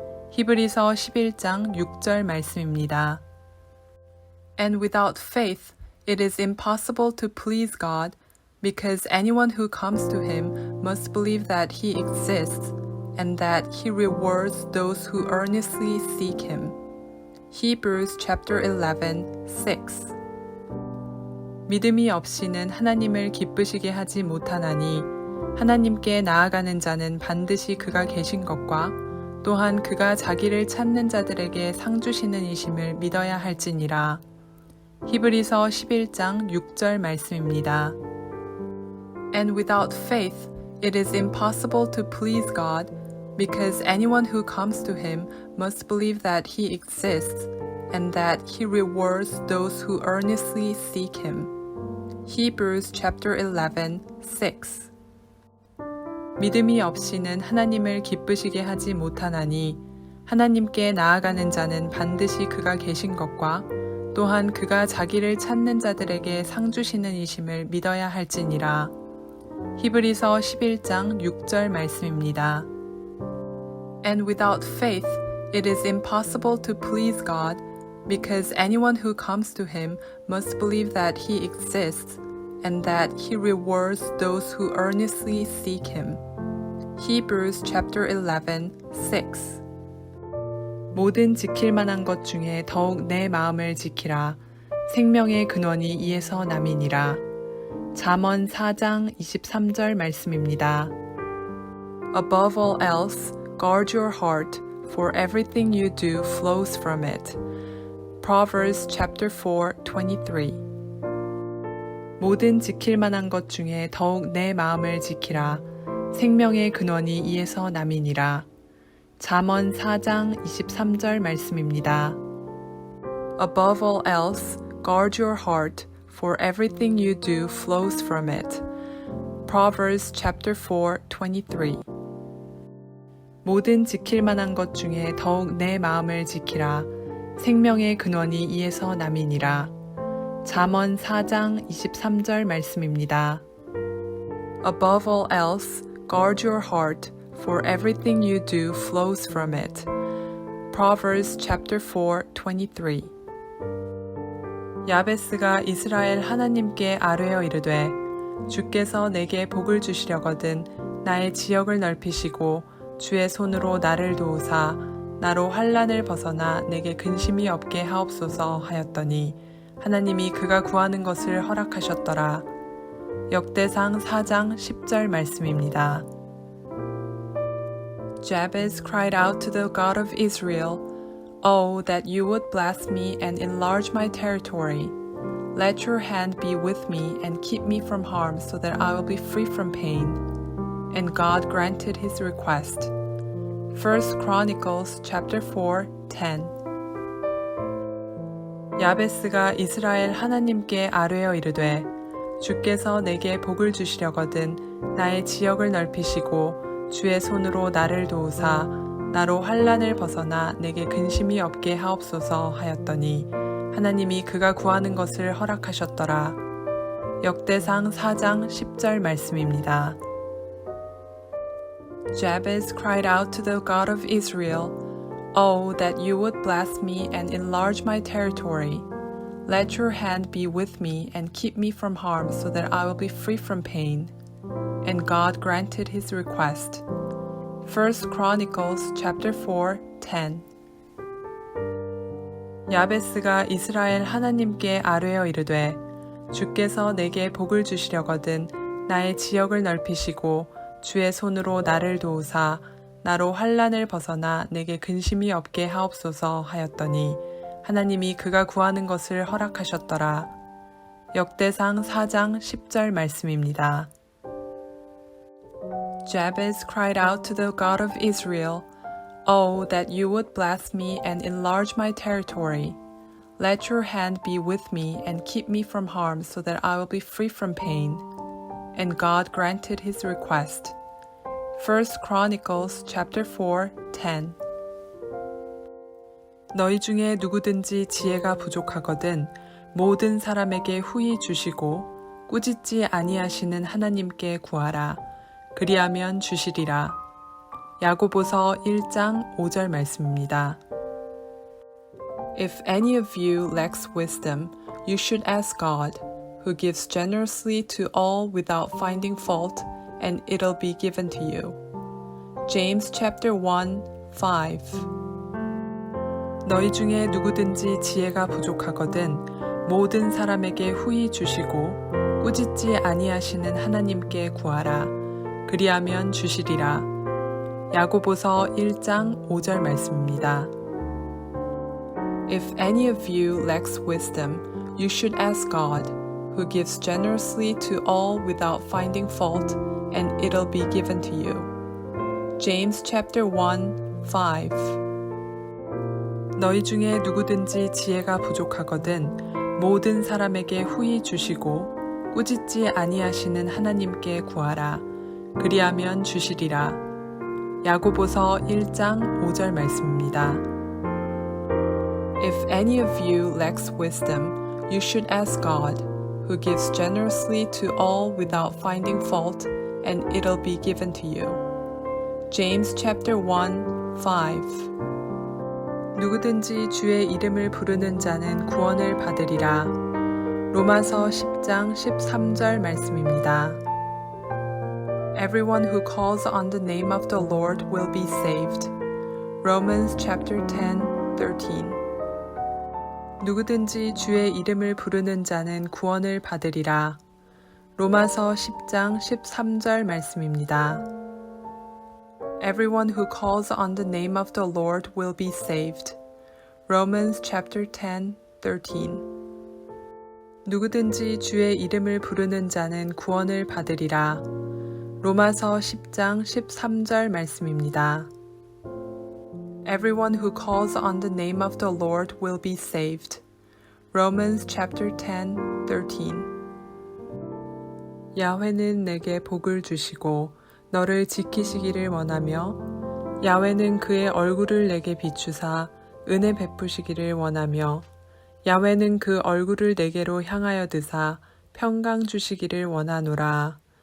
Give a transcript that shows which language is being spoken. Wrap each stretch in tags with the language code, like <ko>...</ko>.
<ko>히브리서 11장 6절 말씀입니다.</ko> <en>And without faith it is impossible to please God, because anyone who comes to him must believe that he exists and that he rewards those who earnestly seek him. Hebrews chapter 11, 6.</en> <ko>믿음이 없이는 하나님을 기쁘시게 하지 못하나니 하나님께 나아가는 자는 반드시 그가 계신 것과 또한 그가 자기를 찾는 자들에게 상 주시는 이심을 믿어야 할지니라. 히브리서 11장 6절 말씀입니다.</ko> <en>And without faith it is impossible to please God, because anyone who comes to him must believe that he exists and that he rewards those who earnestly seek him. Hebrews chapter 11, 6.</en> <ko>믿음이 없이는 하나님을 기쁘시게 하지 못하나니 하나님께 나아가는 자는 반드시 그가 계신 것과 또한 그가 자기를 찾는 자들에게 상 주시는 이심을 믿어야 할지니라. 히브리서 11장 6절 말씀입니다.</ko> <en>And without faith it is impossible to please God, because anyone who comes to him must believe that he exists and that he rewards those who earnestly seek him. Hebrews chapter 11, 6.</en> <ko>모든 지킬 만한 것 중에 더욱 내 마음을 지키라. 생명의 근원이 이에서 남이니라. 잠언 4장 23절 말씀입니다.</ko> <en>Above all else, guard your heart, for everything you do flows from it. Proverbs chapter 4, 23.</en> <ko>모든 지킬 만한 것 중에 더욱 내 마음을 지키라. 생명의 근원이 이에서 남이니라. 잠언 4장 23절 말씀입니다.</ko> <en>Above all else, guard your heart, for everything you do flows from it. Proverbs chapter 4, 23.</en> <ko>모든 지킬 만한 것 중에 더욱 내 마음을 지키라. 생명의 근원이 이에서 남이니라. 잠언 4장 23절 말씀입니다.</ko> <en>Above all else, guard your heart, for everything you do flows from it. Proverbs chapter 4, 23.</en> <ko>야베스가 이스라엘 하나님께 아뢰어 이르되 주께서 내게 복을 주시려거든 나의 지역을 넓히시고 주의 손으로 나를 도우사 나로 환난을 벗어나 내게 근심이 없게 하옵소서 하였더니 하나님이 그가 구하는 것을 허락하셨더라. 역대상 4장 10절 말씀입니다.</ko> <en>Jabez cried out to the God of Israel, "Oh, that you would bless me and enlarge my territory. Let your hand be with me and keep me from harm so that I will be free from pain." And God granted his request. 1 Chronicles chapter 4:10.</en> <ko>야베스가 이스라엘 하나님께 아뢰어 이르되 주께서 내게 복을 주시려거든 나의 지역을 넓히시고 주의 손으로 나를 도우사 나로 환난을 벗어나 내게 근심이 없게 하옵소서 하였더니 하나님이 그가 구하는 것을 허락하셨더라. 역대상 4장 10절 말씀입니다.</ko> <en>Jabez cried out to the God of Israel, "Oh, that you would bless me and enlarge my territory. Let your hand be with me and keep me from harm so that I will be free from pain." And God granted his request. 1 Chronicles chapter 4:10.</en> <ko>야베스가 이스라엘 하나님께 아뢰어 이르되 주께서 내게 복을 주시려거든 나의 지역을 넓히시고 주의 손으로 나를 도우사 나로 환난을 벗어나 내게 근심이 없게 하옵소서 하였더니 하나님이 그가 구하는 것을 허락하셨더라. 역대상 4장 10절 말씀입니다.</ko> <en>Jabez cried out to the God of Israel, "Oh, that you would bless me and enlarge my territory. Let your hand be with me and keep me from harm so that I will be free from pain." And God granted his request. 1 Chronicles chapter 4:10.</en> <ko>너희 중에 누구든지 지혜가 부족하거든 모든 사람에게 후히 주시고 꾸짖지 아니하시는 하나님께 구하라. 그리하면 주시리라. 야고보서 1장 5절 말씀입니다.</ko> <en>If any of you lacks wisdom, you should ask God, who gives generously to all without finding fault, and it'll be given to you. James chapter 1:5.</en> <ko>너희 중에 누구든지 지혜가 부족하거든 모든 사람에게 후히 주시고 꾸짖지 아니하시는 하나님께 구하라. 그리하면 주시리라. 야고보서 1장 5절 말씀입니다.</ko> <en>If any of you lacks wisdom, you should ask God, who gives generously to all without finding fault, and it'll be given to you. James chapter 1:5.</en> <ko>너희 중에 누구든지 지혜가 부족하거든 모든 사람에게 후히 주시고 꾸짖지 아니하시는 하나님께 구하라. 그리하면 주시리라. 야고보서 1장 5절 말씀입니다.</ko> <en>If any of you lacks wisdom, you should ask God, who gives generously to all without finding fault, and it'll be given to you. James chapter 1:5.</en> <ko>누구든지 주의 이름을 부르는 자는 구원을 받으리라. 로마서 10장 13절 말씀입니다.</ko> <en>Everyone who calls on the name of the Lord will be saved. Romans chapter 10:13.</en> <ko>누구든지 주의 이름을 부르는 자는 구원을 받으리라. 로마서 10장 13절 말씀입니다.</ko> <en>Everyone who calls on the name of the Lord will be saved. Romans chapter 10:13.</en> <ko>누구든지 주의 이름을 부르는 자는 구원을 받으리라. 로마서 10장 13절 말씀입니다.</ko> <en>Everyone who calls on the name of the Lord will be saved. Romans chapter 10:13.</en> <ko>야훼는 내게 복을 주시고 너를 지키시기를 원하며 야훼는 그의 얼굴을 내게 비추사 은혜 베푸시기를 원하며 야훼는 그 얼굴을 내게로 향하여 드사 평강 주시기를 원하노라.</ko>